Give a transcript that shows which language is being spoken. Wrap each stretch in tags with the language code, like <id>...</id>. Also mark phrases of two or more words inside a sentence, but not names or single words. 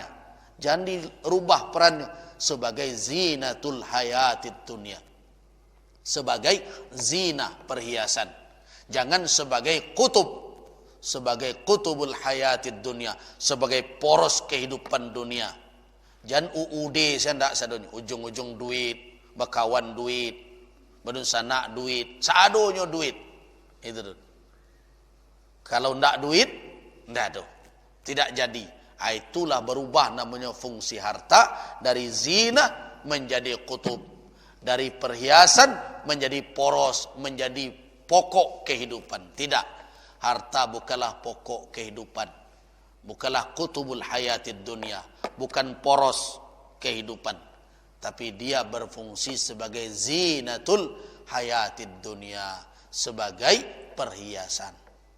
<id>Jangan dirubah perannya sebagai</id> <ar>zinatul hayatid dunia,</ar> <id>sebagai zina perhiasan. Jangan sebagai</id> <ar>kutubul hayatid dunia,</ar> <id>sebagai poros kehidupan dunia.</id> <min>Jangan UUD saya ndak sadonyo, ujung-ujung duit, bakawan duit, badun sanak duit, saadonyo duit.</min> <id>Itu tuh.</id> <min>Kalau ndak duit, ndak tuh.</min> <id>Tidak jadi. Itulah berubah namanya fungsi harta dari zina menjadi kutub, dari perhiasan menjadi poros, menjadi pokok kehidupan. Tidak, harta bukanlah pokok kehidupan, bukanlah</id> <ar>kutubul hayatid dunia,</ar> <id>bukan poros kehidupan, tapi dia berfungsi sebagai</id> <ar>zinatul hayatid dunia,</ar> <id>sebagai perhiasan.</id>